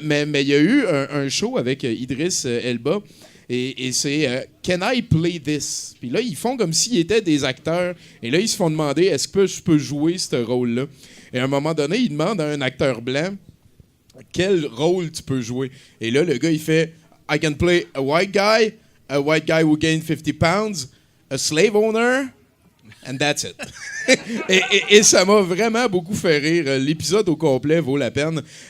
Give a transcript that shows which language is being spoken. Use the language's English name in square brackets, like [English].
[French] Mais il y a eu un show avec Idriss Elba, et c'est [English] Can I play this? [French] Puis là, ils font comme s'ils étaient des acteurs, et là, ils se font demander est-ce que je peux jouer ce rôle-là? Et à un moment donné, ils demandent à un acteur blanc quel rôle tu peux jouer. Et là, le gars, il fait [English] I can play a white guy who gained 50 pounds, a slave owner, and that's it. [French] et ça m'a vraiment beaucoup fait rire. L'épisode au complet vaut la peine.